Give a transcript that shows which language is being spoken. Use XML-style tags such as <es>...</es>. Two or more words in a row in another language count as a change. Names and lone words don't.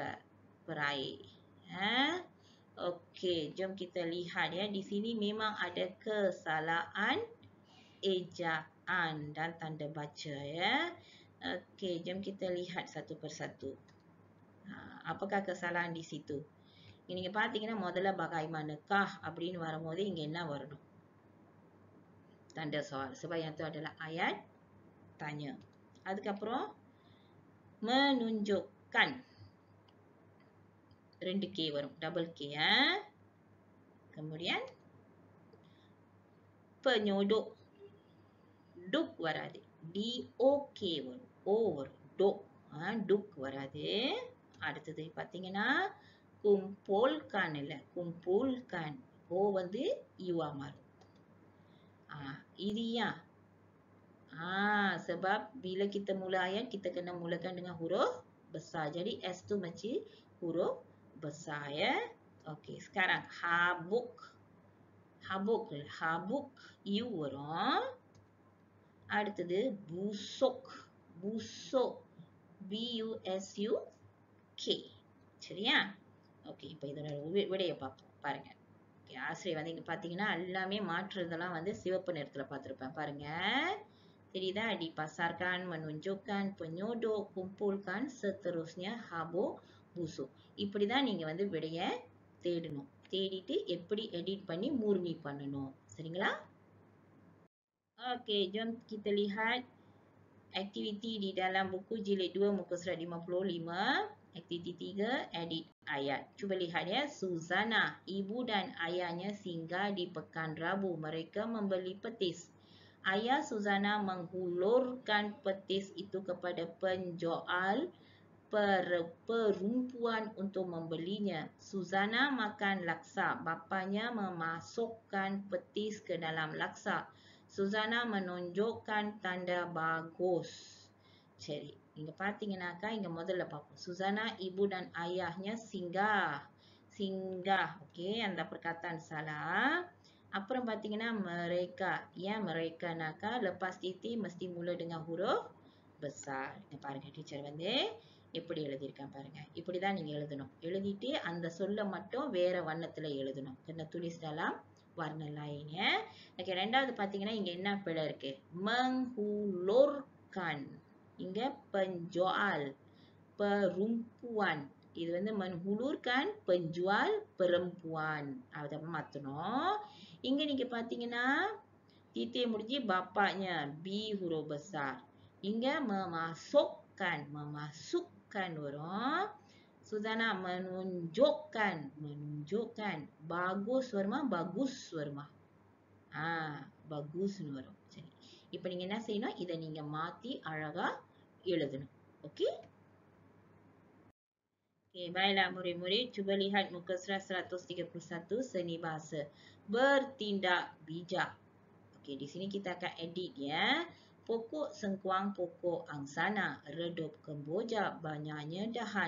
<ms>Peraih. Okey, jom kita lihat ya. Di sini memang ada kesalahan ejaan dan tanda baca ya. Okey, jom kita lihat satu persatu. Apakah kesalahan di situ?</ms> <ta>நீங்க பார்த்தீங்கன்னா முதல்ல bagaimanakah அப்படின்னு வரும்போது இங்க என்ன வரணும்?</ta> <ms>Tanda soal. Sebab yang tu adalah ayat tanya.</ms> <ta>அதுக்கப்புறம் menunjukkan. 2K வரும்.</ta> <en>Double K</en> <ta>ya.</ta> <ms>Kemudian penyodok.</ms> <ta>Duk வராது. DOK வரும். O வரும். Dok. Duk வராது. அடுத்தது பார்த்தீங்கன்னா kumpulkan இல்ல, kumpulkan. O வந்து யூவா மாறும்.</ta> <ms>Ini ya. Sebab bila kita mula ayat, kita kena mulakan dengan huruf besar. Jadi S tu mesti huruf besar ya. Okey, sekarang habuk. Habuk.</ms> <ta>Habuk U வரும். அடுத்தது busuk.</ta> <ms>Busuk. BUSUK.</ms> <ta>சரியா? ஓகே, இப்போ இதோட விடையை பார்ப்போம். பாருங்க. ஓகே, ஆசிரியர் வந்து இங்க பார்த்தீங்கன்னா எல்லாமே மாற்றுறதெல்லாம் வந்து சிவப்பு நிறத்தில் பார்த்துருப்பேன். பாருங்க, தெரியுதா?</ta> <ms>Dipasarkan, menunjukkan, penyodok, kumpulkan, seterusnya habuk, busuk.</ms> <ta>இப்படி தான் நீங்க வந்து விடையை தேடணும். தேடிட்டு எப்படி எடிட் பண்ணி மூர்மி பண்ணணும். சரிங்களா?</ta> <ms>Okey, jom kita lihat aktiviti di dalam buku jilid 2 muka surat 55. Aktiviti 3, edit ayat. Cuba lihat ya. Suzana, ibu dan ayahnya singgah di Pekan Rabu. Mereka membeli petis. Ayah Suzana menghulurkan petis itu kepada penjual perempuan untuk membelinya. Suzana makan laksa. Bapanya memasukkan petis ke dalam laksa. Suzana menunjukkan tanda bagus.</ms> <ta>சரி, இங்க பார்த்தீங்கன்னாக்கா இங்க முதல்ல பார்ப்போம்.</ta> <ms>Suzana, ibu dan ayahnya singgah. Singgah. Okey, அந்த perkataan salah.</ms> <ta>அப்புறம் பார்த்தீங்கன்னா</ta> <ms>mereka. ஏன் mereka-நாக்கா lepas titik mesti mula dengan huruf besar.</ms> <ta>இங்க பாருங்க, டீச்சர் வந்து எப்படி எழுதியிருக்கேன் பாருங்க. இப்படி தான் நீங்க எழுதணும். எழுதிட்டு அந்த சொல்ல மட்டும் வேற வண்ணத்துல எழுதணும்.</ta> <ms>kena tulis dalam warna lain ya. Okey,</ms> <ta>ரெண்டாவது பார்த்தீங்கன்னா இங்க என்ன பிழை இருக்கு? menghulurkan.</ta> <ms>இங்க penjual perempuan.</ms> <ta>இது வந்து</ta> <ms>menghulurkan penjual perempuan.</ms> <ta>அதை மாத்தணும். இங்க நீங்க பார்த்தீங்கன்னா titik முடிஞ்சு bapaknya B</ta> <ms>huruf besar.</ms> <ta>இங்க memasukkan. Memasukkan வரும்.</ta> <ms>Suzana menunjukkan. Bagus வருமா bagus வருமா?</ms> <ta>bagus வரும். சரி. இப்போ நீங்க என்ன செய்யணும்? இதை நீங்க மாத்தி அழகா எழுதணும். ஓகே?</ta> <ms>Okay, baiklah murid-murid, cuba lihat muka surat 131 seni bahasa. Bertindak bijak. Okey, di sini kita akan edit ya. Pokok sengkuang, pokok angsana, redup kemboja, banyaknya dahan.</ms>